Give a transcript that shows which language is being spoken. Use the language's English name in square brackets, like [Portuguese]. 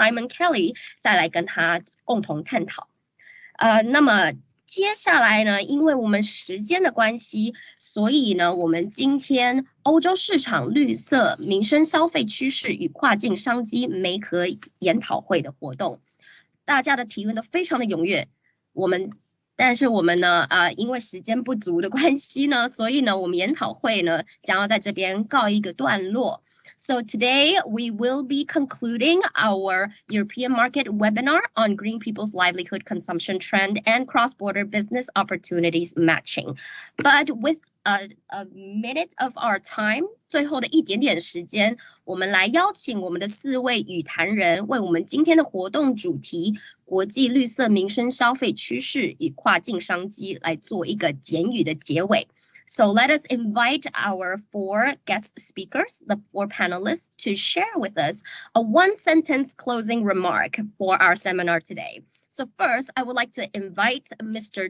[Chinese] Simon Kelly 再来跟他共同探讨。那么接下来呢，因为我们时间的关系，所以呢，我们今天欧洲市场绿色民生消费趋势与跨境商机媒合研讨会的活动，大家的提问都非常的踊跃。但是我们呢，因为时间不足的关系呢，所以呢，我们研讨会呢将要在这边告一个段落。 [English] So today we will be concluding our European market webinar on green people's livelihood consumption trend and cross-border business opportunities matching. But with a minute of our time, [Chinese] 最后的一点点时间，我们来邀请我们的4位与谈人为我们今天的活动主题国际绿色民生消费趋势与跨境商机来做一个简语的结尾。 [English] So let us invite our 4 guest speakers, the 4 panelists, to share with us a one-sentence closing remark for our seminar today. So first, I would like to invite Mr.